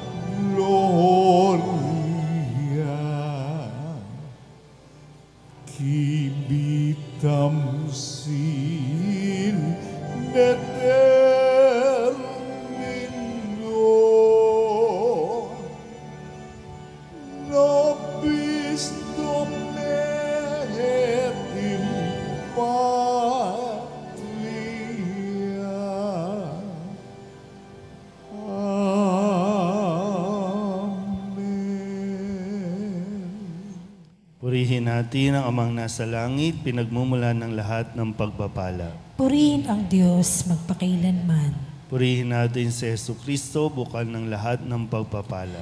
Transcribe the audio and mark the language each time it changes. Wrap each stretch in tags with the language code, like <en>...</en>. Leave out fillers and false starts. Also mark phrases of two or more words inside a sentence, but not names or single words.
<la>gloria, civitam sin determino, nobis Domine et in patria.</la> <tl>Purihin natin ang Amang nasa langit, pinagmumulan ng lahat ng pagpapala. Purihin ang Diyos magpakailanman. Purihin natin si Jesucristo, bukal ng lahat ng pagpapala.</tl>